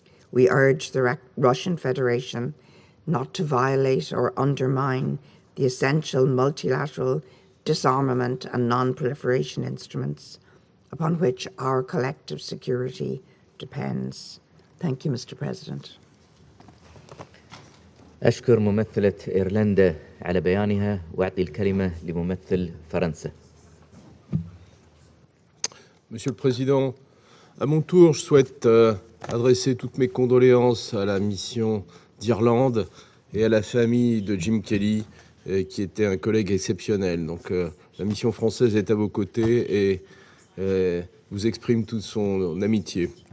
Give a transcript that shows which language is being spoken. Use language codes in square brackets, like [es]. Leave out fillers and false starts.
[en] We urge the Russian Federation not to violate or undermine the essential multilateral disarmament and non-proliferation instruments upon which our collective security depends. Thank you, Mr. President. [ar] أشكر ممثلة إيرلندا على بيانها وأعطي الكلمة لممثل فرنسا. [fr] Monsieur le Président, à mon tour, je souhaite adresser toutes mes condoléances à la mission d'Irlande et à la famille de Jim Kelly, qui était un collègue exceptionnel. Donc la mission française est à vos côtés et vous exprime toute son amitié.